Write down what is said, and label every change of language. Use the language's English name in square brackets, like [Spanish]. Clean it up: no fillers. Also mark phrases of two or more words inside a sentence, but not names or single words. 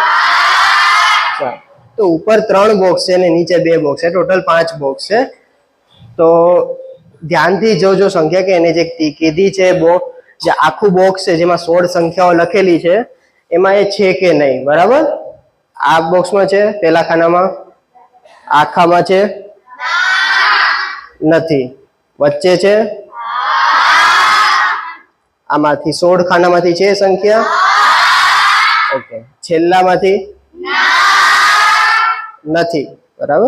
[Hindi] तो ऊपर 3 बॉक्स है ने नीचे 2 बॉक्स है, टोटल 5 बॉक्स है। [Gujarati] તો ધ્યાન થી જો સંખ્યા કે એને જે કીધી છે જે આખું બૉક્સ હૈ જેમાં 16 સંખ્યાઓ લખેલી છે એમાં એ છે કે નહીં, બરાબર? આ બૉક્સ માં છે પહેલા ખાનામાં, આખામાં છે નથી, વચ્ચે છે આમાંથી 16 ખાનામાંથી છે સંખ્યા ઓકે, છેલ્લામાંથી નથી, બરાબર?